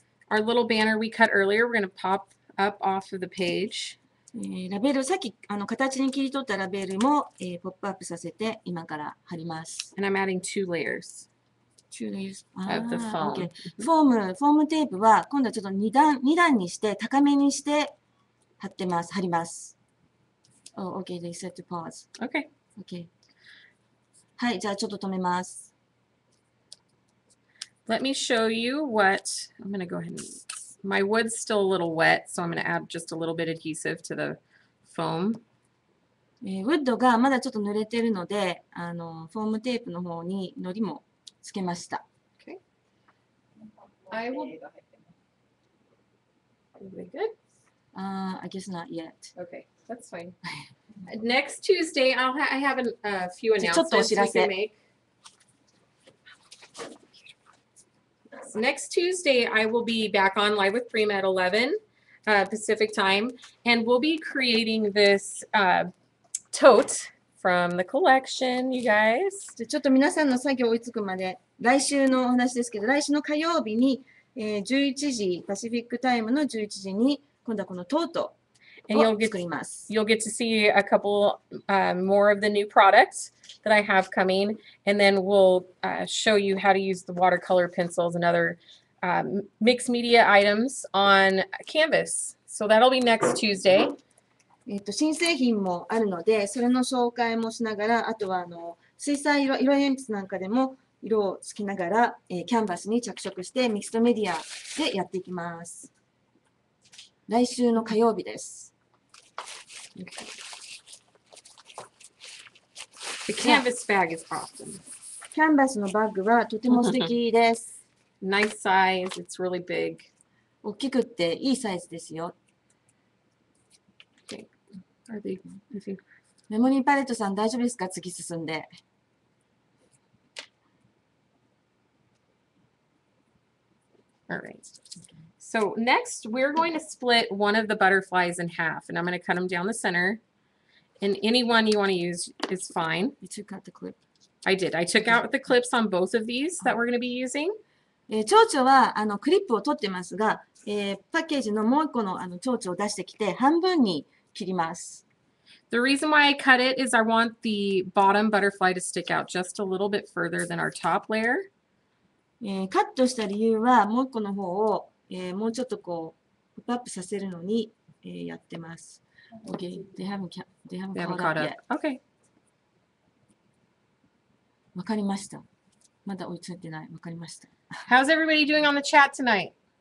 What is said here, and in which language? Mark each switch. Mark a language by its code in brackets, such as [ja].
[en] Our little banner we cut earlier, we're going to pop up off of the page. [ja] ラベル、さっき形に切り取ったラベルも、ポップアップさせて今から貼ります。 [en] And I'm adding 2 layers. 2 layers. Of the foam. Okay. [ja] フォームテープは今度はちょっと2段にして高めにして貼ります。 [en] Oh, okay, they said to pause. Okay. Okay. [ja] はい、じゃあちょっと止めます。 [en] Let me show you what I'm going to go ahead and. My wood's still a little wet, so I'm going to add just a little bit adhesive to the foam. [ja] ウッドがまだちょっと濡れてるので、フォームテープの方に糊もつけました。 [en] Okay. I will. Are they good? I guess not yet. Okay, that's fine. Next Tuesday, I have a few [ja] ちょっとお [en] announcements [ja] 知 [en] we [ja] らせ。 [en] can make. So next Tuesday, I will be back on live with Prima at 11 Pacific time, and we'll be creating this tote from the collection, you guys. [ja] ちょっと皆さんの作業追いつくまで、来週のお話ですけど、来週の火曜日に、11時、パシフィックタイムの11時に、今度はこのトートを作ります。 [en] You'll get to see a couple more of the new products that I have coming, and then we'll show you how to use the watercolor pencils and other mixed media items on canvas. So that'll be next Tuesday. [ja] 新製品もあるので、それの紹介もしながら、あとは水彩色鉛筆なんかでも色をつけながら、キャンバスに着色してミクストメディアでやっていきます。来週の火曜日です。 [en] The canvas bag is awesome. [ja] キャンバスのバッグはとても素敵です。 [en] Nice size. It's really big. [ja] 大きくっていいサイズですよ。 [en] Are they? I think. [ja] メモリーパレットさん大丈夫ですか？次進んで。 [en] All right. So next, we're going to split one of the butterflies in half, and I'm going to cut them down the center. And any one you want to use is fine. You took out the clip. I did. I took out the clips on both of these that we're going to be using. [ja] 蝶々はクリップを取ってますが、パッケージのもう一個の蝶々を出してきて半分に切ります。 [en] The reason why I cut it is I want the bottom butterfly to stick out just a little bit further than our top layer. [ja] カットした理由はもう一個の方を、もうちょっとこうポップアップさせるのに、やってます。 [en] Okay, they haven't caught up yet. Okay. [ja] わかりました。まだ追いついてない。わかりました。 [en] How's everybody doing on the chat tonight?